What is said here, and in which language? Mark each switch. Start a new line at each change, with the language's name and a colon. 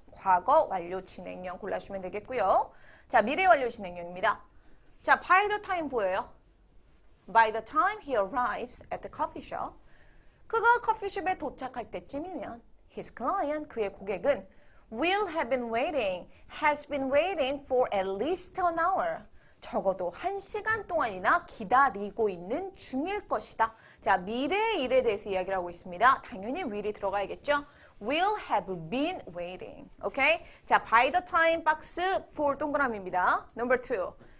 Korean: 과거 완료 진행형 골라주시면 되겠고요. 자, 미래 완료 진행형입니다.
English: 자, by the time 보여요. By the time he arrives at the coffee shop.
Korean: 그가 커피숍에 도착할 때쯤이면
English: his client,
Korean: 그의 고객은
English: will have been waiting, has been waiting for at least an hour.
Korean: 적어도 1시간 동안이나 기다리고 있는 중일 것이다. 자, 미래의 일에 대해서 이야기를 하고 있습니다. 당연히 will이 들어가야겠죠?
English: will have been waiting. 오케이?
Korean: 자, by the time 박스 for 동그라미입니다.
English: Number 2.